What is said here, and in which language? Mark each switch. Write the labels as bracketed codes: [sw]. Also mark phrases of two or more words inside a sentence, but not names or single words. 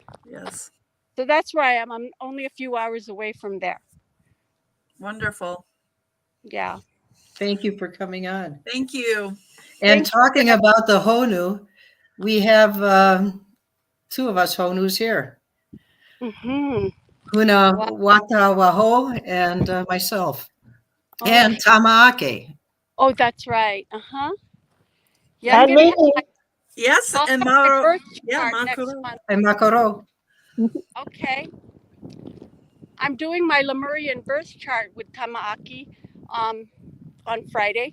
[en] Yes. So that's where I am. I'm only a few hours away from there. Wonderful. Yeah. Thank you for coming on. Thank you. And talking about the Honu, we have two of us Honus here. Mm-hmm. Huna Wata Waho and myself. And Tamaake. Oh, that's right. Uh-huh. Yeah, And me. Yes, and Maro. Yeah, Makoro. And Makoro. Okay. I'm doing my Lemurian birth chart with Tamaaki on Friday.